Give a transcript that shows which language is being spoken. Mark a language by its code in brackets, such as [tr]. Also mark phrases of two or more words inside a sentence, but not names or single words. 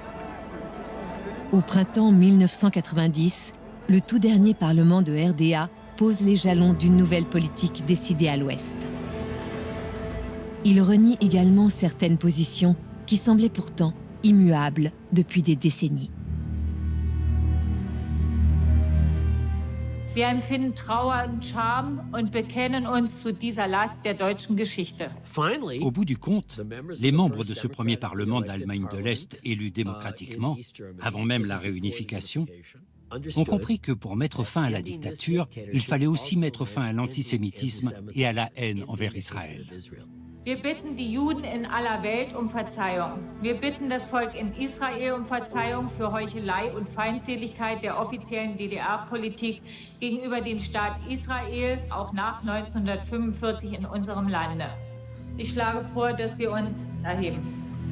[fr] Au printemps 1990, le tout dernier parlement de RDA pose les jalons d'une nouvelle politique décidée à l'Ouest. Il renie également certaines positions qui semblaient pourtant immuables depuis des décennies. [de] Wir empfinden Trauer und Scham und bekennen uns zu dieser Last der deutschen Geschichte. [fr] Au bout du compte, les membres de ce premier Parlement d'Allemagne de l'Est, élus démocratiquement, avant même la réunification, ont compris que pour mettre fin à la dictature, il fallait aussi mettre fin à l'antisémitisme et à la haine envers Israël. [de] Wir bitten die Juden in aller Welt um Verzeihung. Wir bitten das Volk in Israel um Verzeihung für Heuchelei und Feindseligkeit der offiziellen DDR-Politik gegenüber dem Staat Israel, auch nach 1945 in unserem Lande. Ich schlage vor, dass wir uns erheben.